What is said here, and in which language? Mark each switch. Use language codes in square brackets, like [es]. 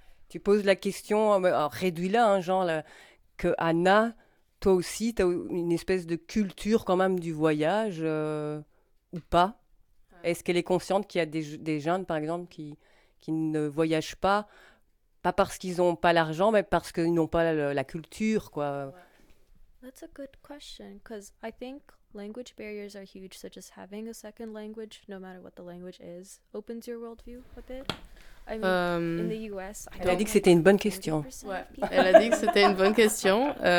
[fr] Tu poses la question, réduis-la, hein, genre là, que Anna, toi aussi, t'as une espèce de culture quand même du voyage ou pas? Est-ce qu'elle est consciente qu'il y a des jeunes, par exemple, qui ne voyagent pas, pas parce qu'ils n'ont pas l'argent, mais parce qu'ils n'ont pas la culture, quoi? [en] That's a good question, because I think language barriers are huge, so just having a second language, no matter what the language is, opens your worldview a bit. I mean, in the US, [fr] elle a dit que c'était une bonne question. Ouais. Elle a dit que c'était une bonne question.